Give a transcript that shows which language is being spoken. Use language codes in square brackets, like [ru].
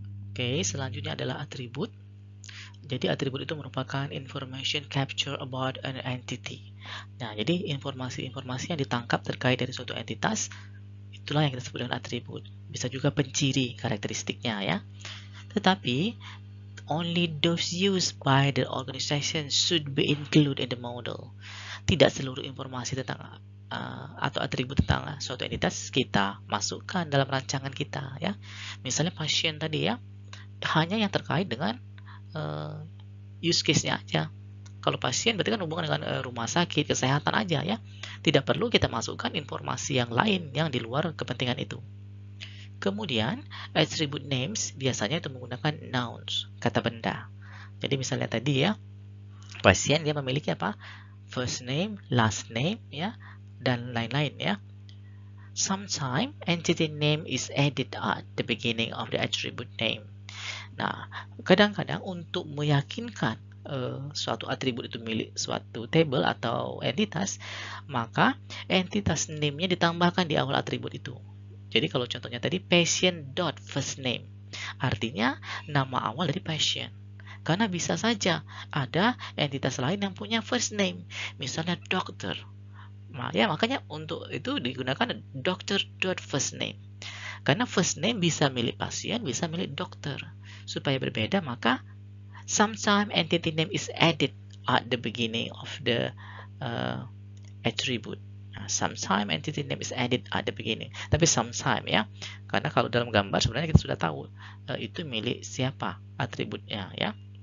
[id] Oke, selanjutnya adalah atribut. Jadi atribut itu merupakan [en] information capture about an entity. [id] Nah, jadi informasi-informasi yang ditangkap terkait dari suatu entitas, itulah yang kita sebut dengan atribut. Bisa juga penciri karakteristiknya ya. Tetapi [en] only those used by the organization should be included in the model. [id] Tidak seluruh informasi tentang atau atribut tentang suatu entitas kita masukkan dalam rancangan kita ya. Misalnya pasien tadi ya, hanya yang terkait dengan use case-nya aja. Kalau pasien berarti kan hubungan dengan rumah sakit, kesehatan aja ya. Tidak perlu kita masukkan informasi yang lain yang di luar kepentingan itu. Kemudian [en] attribute names [id] biasanya itu menggunakan nouns, kata benda. Jadi misalnya tadi ya, pasien dia memiliki apa? [en] First name, last name [id] ya, dan lain-lain ya. [en] Sometimes entity name is added at the beginning of the attribute name. [id] Nah, kadang-kadang untuk meyakinkan suatu atribut itu milik suatu table atau entitas, maka entitas name-nya ditambahkan di awal atribut itu. Jadi kalau contohnya tadi patient.firstname, artinya nama awal dari patient. Karena bisa saja ada entitas lain yang punya first name, misalnya doctor. Ya, makanya untuk itu digunakan doctor.firstname. Karena first name bisa milik pasien, bisa milik dokter. Supaya berbeda, maka [en] sometimes entity name is added at the beginning of the attribute. Sometimes entity name is added at the beginning. [id] Tapi sometimes ya, karena kalau dalam gambar sebenarnya kita sudah tahu itu milik siapa atributnya ya.